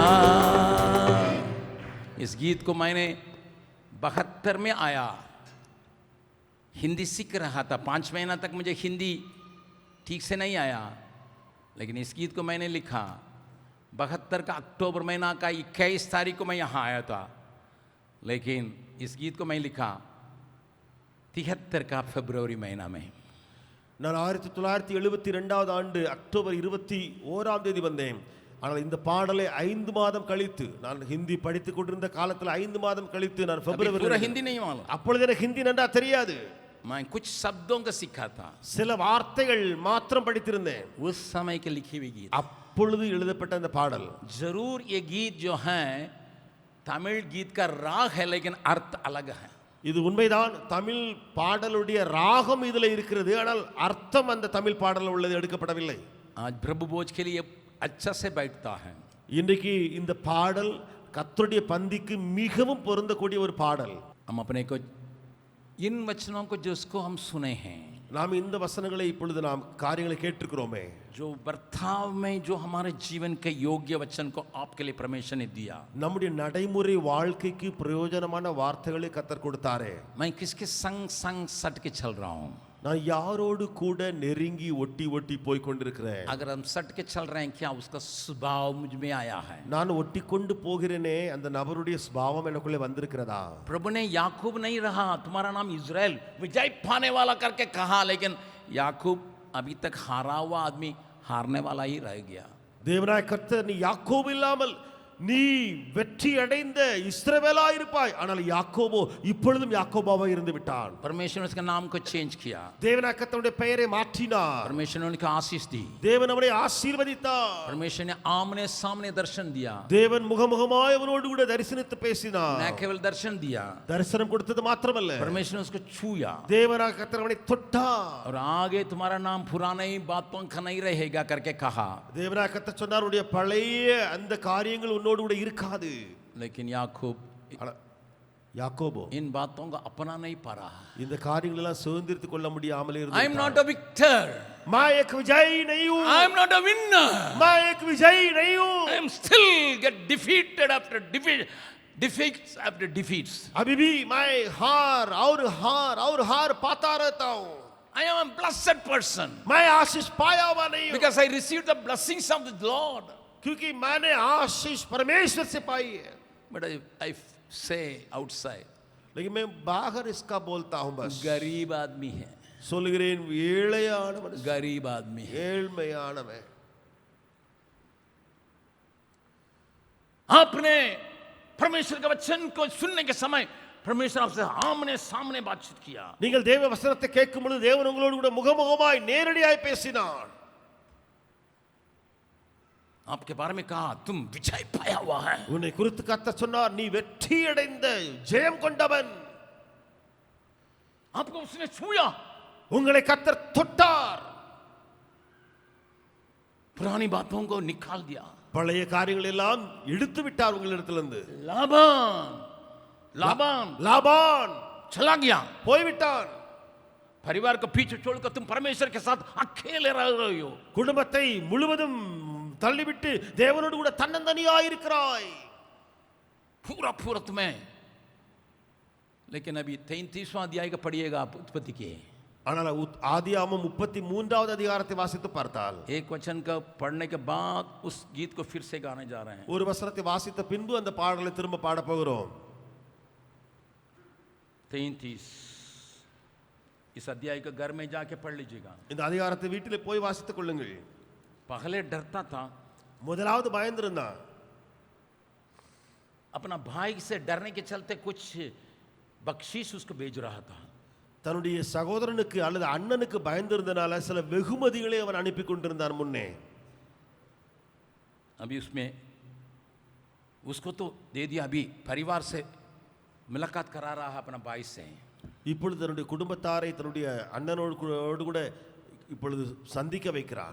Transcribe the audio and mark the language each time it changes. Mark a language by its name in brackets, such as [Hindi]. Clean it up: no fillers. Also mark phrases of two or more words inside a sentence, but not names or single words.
[Hindi] इस गीत को मैंने 72 में आया, हिंदी सीख रहा था, 5 महीना तक मुझे हिंदी ठीक से नहीं आया, लेकिन इस गीत को मैंने लिखा 72 का अक्टूबर महीना का 21 तारीख को मैं यहाँ आया था, लेकिन इस गीत को मैं लिखा 73 का फरवरी महीना में। [Tamil] நான் 1972 ஆண்டு அக்டோபர் 21ஆம் தேதி வந்தேன். ஆனால் இந்த பாடலை 5 மாதம் கழித்து, நான் ஹிந்தி படித்துக் கொண்டிருந்த காலத்தில் 5 மாதம் கழித்து நான் பிப்ரவரி, [Hindi] पूरा हिंदी नहीं मालूम, [Tamil] அப்பொழுது எனக்கு ஹிந்தி நன்றா தெரியாது, [Hindi] मैं कुछ शब्दों का सीखा था, [Tamil] சில வார்த்தைகள் மாத்திரம் படித்திருந்தேன். [Hindi] उस समय के लिखी हुई गीत, [Tamil] அப்பொழுது எழுதப்பட்ட அந்த பாடல். [Hindi] जरूर ये गीत जो है तमिल गीत का राग है, लेकिन अर्थ अलग है। [Tamil] இது உண்மைதான், தமிழ் பாடலுடைய ராகம் இதுல இருக்கிறது, ஆனால் அர்த்தம் அந்த தமிழ் பாடல்ல உள்ளது எடுக்கப்படவில்லை. [Hindi] आज प्रभु भोज के लिए अच्छा से बैठता है। [Tamil] இன்றைக்கு இந்த பாடல் கர்த்தருடைய பந்திக்கு மிகவும் பொருந்தக்கூடிய ஒரு பாடல். [Hindi] हम अपने को इन वचनों को जिसको हम सुने हैं, [Tamil] நாம் இந்த வசனங்களை இப்பொழுது நாம் காரியங்களை கேட்டிருக்கிறோமே, [Hindi] जो बर्ताव में जो हमारे जीवन के योग्य वचन को आपके लिए परमेश्वर ने दिया, [Tamil] நம்முடைய நடைமுறை வாழ்க்கைக்கு பிரயோஜனமான வார்த்தைகளை கர்த்தர் கொடுத்தாரே, [Hindi] मैं किसके संग संग सट के चल रहा हूं? [Tamil] நான் யாரோடு கூட நெருங்கி ஒட்டி ஒட்டி போய் கொண்டிருக்கிறேன்? [Hindi] अगर हम सट के चल रहे हैं, क्या उसका स्वभाव मुझ में आया है? [Tamil] நான் ஒட்டி கொண்டு போகிறேனே, அந்த நபருடைய சுபாவம் எனக்குள்ளே வந்திருக்கிறதா? [Hindi] प्रभु ने याकूब नहीं रहा, तुम्हारा नाम इजराइल विजय पाने वाला करके कहा, लेकिन याकूब अभी तक हारा हुआ आदमी, हारने वाला ही रह गया। [Tamil] தேவனாய் கர்த்தர், நீ யாக்கோபு இல்லாமல் நீ வெற்றி அடைந்த இஸ்ரவேலா இருப்பாய், ஆனால் யாக்கோபோ இப்பொழுதும் யாக்கோபாவா இருந்து விட்டான். [Hindi] परमेश्वर ने उसका नाम को चेंज किया, [Tamil] தேவனாய் கர்த்தருடைய பெயரை மாற்றினார், [Hindi] परमेश्वर ने उनका आशीष दी, [Tamil] தேவன் அவனை ஆசீர்வதித்தார், [Hindi] परमेश्वर ने आमने सामने दर्शन दिया, [Tamil] தேவன் முகமுகமாய் அவனோடு கூட தரிசனித்து பேசினார். [Hindi] न केवल दर्शन दिया, [Tamil] தரிசனம் கொடுத்தது மாத்திரமல்ல, [Hindi] परमेश्वर ने उसको छूया [Tamil] தேவனாய் கர்த்தர் அவனை தொட்டார். [Hindi] और आगे तुम्हारा नाम पुरानी बातों का नहीं रहेगा करके कहा, [Tamil] தேவனாய் கர்த்தர் சொன்னார், உன்னுடைய பழைய அந்த காரியங்கள் உன்னோடு கூட இருக்காது. [Hindi] लेकिन याकूब [Tamil] யாக்கோபு [Hindi] इन बातों को अपना नहीं पा रहा. [Tamil] இந்த காரியங்கள் எல்லாம் சுதந்திரித்துக் கொள்ள முடியாமல் [English] I am not [Tamil] இருந்தார். [English] a victor. [Hindi] मैं एक विजयी नहीं हूँ. [English] I am not a winner. [Hindi] मैं एक विजयी नहीं हूँ. [English] I am still get defeated after defeats after defeats. [Hindi] अभी भी मैं हार और हार पाता रहता हूँ. [English] I am a blessed person [Hindi] मैं आशीष पाया हुआ नहीं हूँ. [English] because I received the blessings of the Lord. [Hindi] क्योंकि मैंने आशीष परमेश्वर से पाई है. [English] But I say outside, [Hindi] लेकिन मैं बाहर इसका बोलता हूँ बस. गरीब आदमी है, [Tamil] சொல்லுகிறேன் ஏழையான மனுஷன், [Hindi] गरीब आदमी है. [Tamil] ஏழ்மையானவன். [Hindi] आपने परमेश्वर के वचन को सुनने के समय परमेश्वर आपसे आमने सामने बातचीत किया. [Tamil] நீங்கள் தேவ வசனத்தை கேட்கும் பொழுது தேவன் உங்களோடு கூட முகமுகமாய் நேரடியாய் பேசினார். [Hindi] आपके बारे में कहा तुम विजय पाया हुआ है. [Tamil] உன்னை குறித்து கர்த்தர் சொன்னார், நீ வெற்றி அடைந்த ஜெயம் கொண்டவன். [Hindi] आपको उसने छुआ, [Tamil] உங்களை கர்த்தர் தொட்டார். [Hindi] पुरानी बातों को निकाल दिया. [Tamil] பழைய காரியங்கள் எல்லாம் எடுத்து விட்டார் உங்களிடத்திலிருந்து. லாபான் [Hindi] चला गया. [Tamil] போய்விட்டான். [Hindi] परिवार को पीछे छोड़कर तुम परमेश्वर के साथ अकेले रह रहे हो. [Tamil] குடும்பத்தை முழுவதும் தள்ளிவிட்டு தேவனோடு கூட தன்னந்தனியாய் இருக்கிறாய். [Hindi] पूरा तुम्हें. लेकिन अभी 33वां अध्याय का पढ़िएगा आप उत्पत्ति के. [Tamil] ஆனால் ஆதியாகமம் 33வது அதிகாரத்தை வாசித்து பார்த்தால் [Hindi] एक वचन का पढ़ने के बाद उस गीत को फिर से गाने जा रहे हैं. [Tamil] ஒரு வசனத்தை வாசித்த பின்பு அந்த பாடலை திரும்ப பாட போகிறோம். [Hindi] 33 इस अध्याय को घर में जाके पढ़ लीजिएगा. [Tamil] இந்த அதிகாரத்தை வீட்டிலே போய் வாசித்துக் கொள்ளுங்கள். [Hindi] पहले डरता था, [Tamil] முதலாவது பயந்திருந்தான். [Hindi] अपना भाई से डरने के चलते कुछ बख्शीश उसको भेज रहा था. [Tamil] தன்னுடைய சகோதரனுக்கு அல்லது அண்ணனுக்கு பயந்திருந்தனால சில வெகுமதிகளை அவன் அனுப்பி கொண்டிருந்தான் முன்னே. [Hindi] अभी उसमें उसको तो दे दिया. अभी परिवार से मुलाकात करा रहा है अपना भाई से. [Tamil] இப்பொழுது தன்னுடைய குடும்பத்தாரை தன்னுடைய அண்ணனோடு கூட இப்பொழுது சந்திக்க வைக்கிறான்.